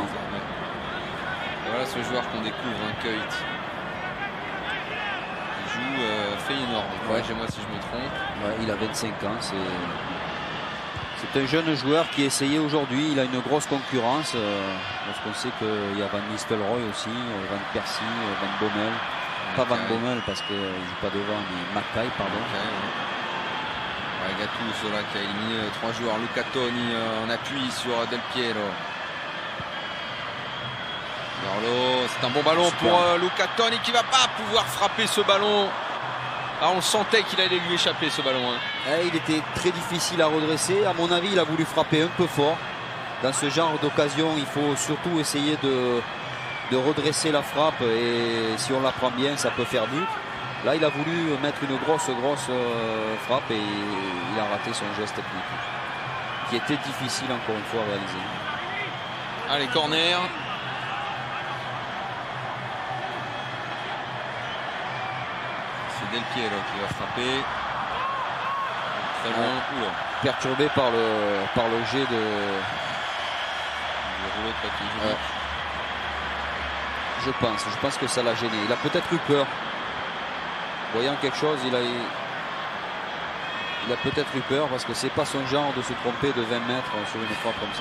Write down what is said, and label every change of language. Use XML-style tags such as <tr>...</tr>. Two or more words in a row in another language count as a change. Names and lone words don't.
<fr>Et voilà ce joueur qu'on découvre, Keut. Il joue Feyenoord. Corrigez-moi si je me trompe. Il a 25 ans. C'est un jeune joueur qui essayait aujourd'hui. Il a une grosse concurrence. Parce qu'on sait qu'il y a Van Nistelrooy aussi, Van Persie, Van Bommel. Pas Van Bommel parce qu'il ne joue pas devant, mais Mackay, pardon. Gattuso là qui a éliminé 3 joueurs. Luca Toni en appui sur Del Piero. C'est un bon ballon pour Luca Toni qui ne va pas pouvoir frapper ce ballon. On sentait qu'il allait lui échapper ce ballon. Il était très difficile à redresser. À mon avis, il a voulu frapper un peu fort. Dans ce genre d'occasion, il faut surtout essayer de redresser la frappe. Et si on la prend bien, ça peut faire but. Là, il a voulu mettre une grosse frappe et il a raté son geste technique. Qui était difficile encore une fois à réaliser. Allez, corner. Del Piero qui va frapper très loin. Perturbé par le jet de rouleau de papier hygiénique. Je pense que ça l'a gêné. Il a peut-être eu peur. Voyant quelque chose, il a peut-être eu peur parce que c'est pas son genre de se tromper de 20 mètres sur une frappe comme ça.</fr>